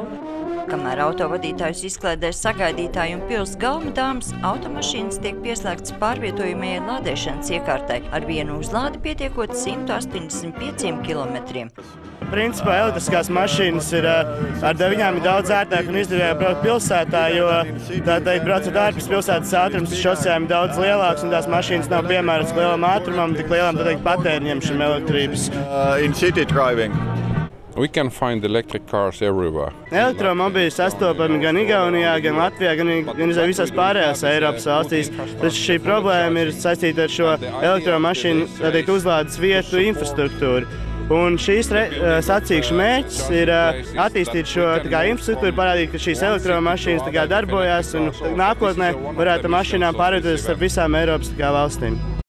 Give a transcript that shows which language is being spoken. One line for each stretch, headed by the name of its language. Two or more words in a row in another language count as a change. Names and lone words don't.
Latvian: Kamēr autovadītājus izklaidē sagaidītāji un pils galma dāmas, automašīnas tiek pieslēgtas pārvietojamajai lādēšanas iekārtai, ar vienu uzlādi pietiekot 185 kilometriem. Principā elektriskās mašīnas ir ar 9 daudz ērtāk un izdevīgāk braukt pilsētā, jo tādēļ braucot ārpus pilsētas ātrums šosejām daudz lielāks un tās mašīnas nav piemērotas lielam ātrumam, tik lielam patēriņam šim elektrības.
English: In city driving. We can find electric cars everywhere.
Latvian: Elektromobīļi sastopami gan Igaunijā, gan Latvijā, gan visās pārējās Eiropas valstīs. Taču šī problēma ir saistīta ar šo elektromašīnu uzlādes vietu infrastruktūru. Un šīs sacīkšu mērķis ir attīstīt šo infrastruktūru, parādīt, ka šīs elektromašīnas darbojās un nākotnē varētu mašīnām pārvietoties starp visām Eiropas valstīm.